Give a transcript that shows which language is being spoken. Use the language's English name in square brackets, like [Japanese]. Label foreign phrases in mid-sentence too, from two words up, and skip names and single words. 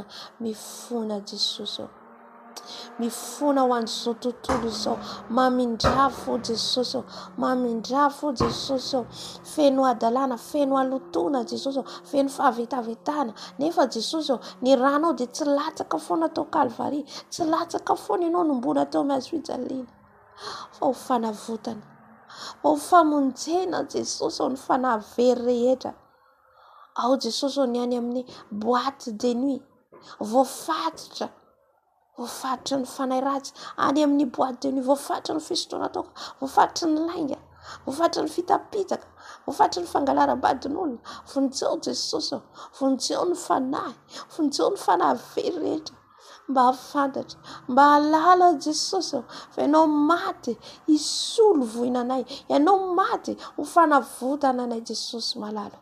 [Malagasy] Mifona Jesosy, mifona ho an'izao tontolo izao, mamindrafo Jesosy, mamindrafo Jesosy, feno adalana, feno alotona Jesosy, feno fahavetavetana. Nefa Jesosy, ny ranao dia tsy latsaka foana tao Kalvari, tsy latsaka foana ianao nombona tao amin'ny hazo fijaliana, fa ho fanavotana, ho famonjena Jesosy, ny fanahy very rehetra. Ao Jesosy ny any amin'ny [French] boîte de nuit, [Malagasy] voafatotra ny fanahy ratsy, any amin'ny [French] boîte de nuit, [Malagasy] voafatotra ny fisotroana toka, voafatotra ny lainga, voafatotra ny fitapitaka, voafatotra ny fangalaram-badin'olona. Vonjeo Jesosy, vonjeo ny fanahy, vonjeo ny fanahy very rehetra, mba hafantatra, mba halala Jesosy fa ianao maty hisolo voinanay, ianao maty ho fanavotana anay Jesosy malala.